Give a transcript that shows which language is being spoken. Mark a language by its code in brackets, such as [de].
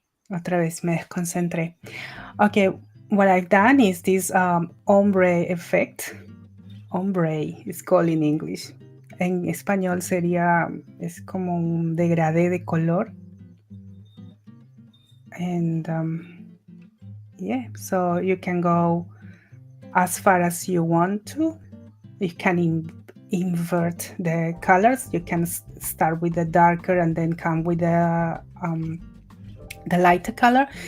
[es] Otra vez me desconcentré. [en] Okay, what I've done is this ombre effect. Ombre is called in English. [es] En español sería, es como un degradé de color. [en] And yeah, so you can go as far as you want to. You can invert the colors. You can start with the darker and then come with the lighter color.